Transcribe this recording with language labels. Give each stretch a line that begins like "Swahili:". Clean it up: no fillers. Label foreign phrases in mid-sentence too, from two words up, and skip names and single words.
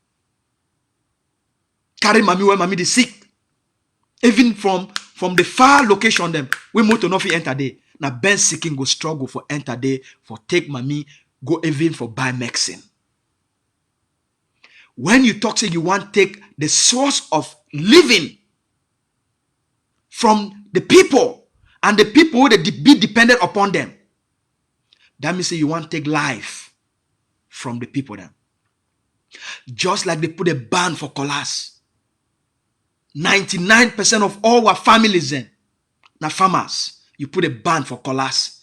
Nigerian Pidgin: Carry mommy when mommy is sick. Even from the far location them, we motor no fit enter there. Now bendskin go struggle for enter there, for take mommy, go even for buy medicine. When you talk say you want to take the source of living from the people and the people that be dependent upon them, that means say you want to take life from the people then. Just like they put a ban for collars. 99% of all our families then, now farmers, you put a ban for collars.